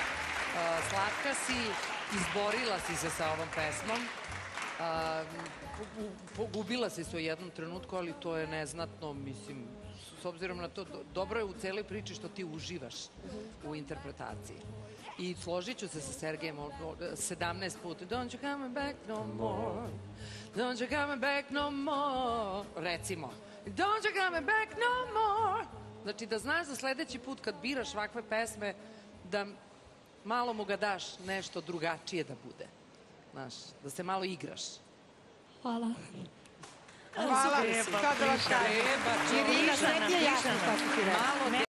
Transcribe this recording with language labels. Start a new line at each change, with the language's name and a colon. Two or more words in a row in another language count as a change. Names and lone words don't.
Serbian: Slatka si, izborila si se sa ovom pesmom. Pogubila si se u jednom trenutku, ali to je neznatno, mislim, s obzirom na to, dobro je u celoj priči što ti uživaš u interpretaciji. I složit ću se sa Sergejem 17 puta.
English: Don't you come back no more. Don't you come back no more.
Serbian: Recimo.
English: Don't you come back no more.
Serbian: Znači da znaš za sljedeći put kad biraš ovakve pesme da malo mu ga daš nešto drugačije da bude. Znaš, da se malo igraš. Hvala. Hvala. Kao da vas kažem. Irina, sve ti je jasno kako ti reći.